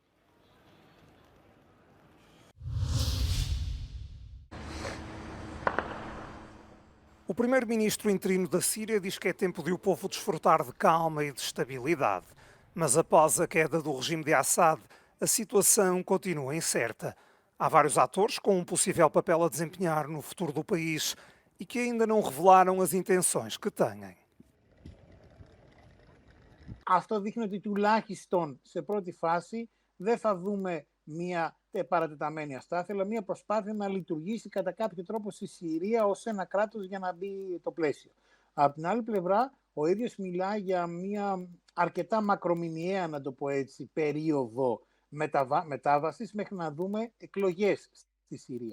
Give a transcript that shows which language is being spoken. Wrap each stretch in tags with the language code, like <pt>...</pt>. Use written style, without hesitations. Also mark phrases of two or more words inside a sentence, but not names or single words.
<pt>O primeiro-ministro interino da Síria diz que é tempo de o povo desfrutar de calma e de estabilidade. Mas após a queda do regime de Assad, a situação continua incerta. Há vários atores com um possível papel a desempenhar no futuro do país e que ainda não revelaram as intenções que têm.</pt> <el>Αυτό δείχνει ότι τουλάχιστον σε πρώτη φάση δεν θα δούμε μια παρατεταμένη αστάθεια, αλλά μια προσπάθεια να λειτουργήσει κατά κάποιο τρόπο στη Συρία ως ένα κράτος για να μπει το πλαίσιο. Από την άλλη πλευρά, ο ίδιος μιλά για μια αρκετά μακρομηνιαία, να το πω έτσι, περίοδο μετάβασης μέχρι να δούμε εκλογές στη Συρία.</el>